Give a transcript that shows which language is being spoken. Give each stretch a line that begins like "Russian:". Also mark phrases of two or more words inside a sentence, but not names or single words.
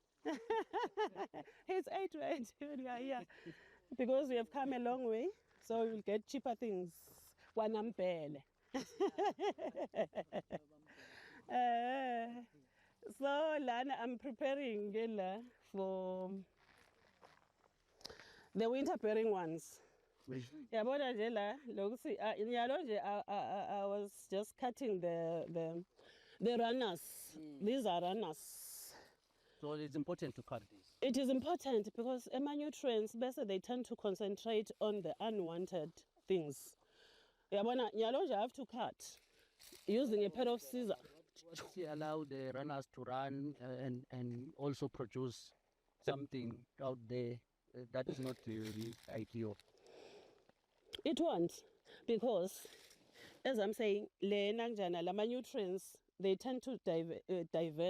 English: It's 8 rand when we are here because we have come a long way, so we'll get cheaper things. Wanampele. So Lana, I'm preparing for the winter bearing ones.
Swati: Yabona nje la lokuthi nyalo nje
English: I was just cutting the runners. These are runners. So it's important to cut this. It is important because nutrients basically they tend to concentrate on the unwanted things.
Swati: Yabona nyalo nje
English: I have to cut using a pair of scissors. To allow the runners to run and also produce something out there that is not really ideal. It won't, because as I'm saying, lama nutrients they tend to divert.